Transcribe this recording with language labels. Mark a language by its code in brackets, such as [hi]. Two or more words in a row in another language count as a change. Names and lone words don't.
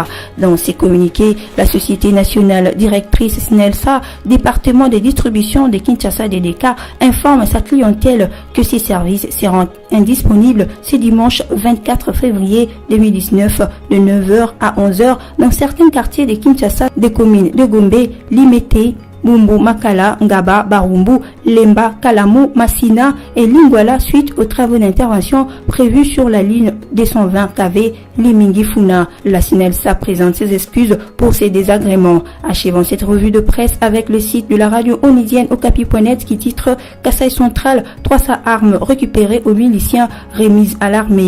[fr] Dans ces communiqués, la Société nationale directrice SNELSA, département de distribution de Kinshasa DDK, informe sa clientèle que ces services seront indisponibles ce dimanche 24 février 2019 de 9h à 11h dans certains quartiers de Kinshasa des communes de Gombe, Limete, Bumbu, Makala, Ngaba, Barumbu, Lemba, Kalamu, Massina et Lingwala suite aux travaux d'intervention prévus sur la ligne 220 kV Limingi-Funa. La SNELSA présente ses excuses pour ces désagréments. Achevons cette revue de presse avec le site de la radio onusienne Okapi.net qui titre Kasaï Central, 300 armes récupérées aux miliciens remises à l'armée.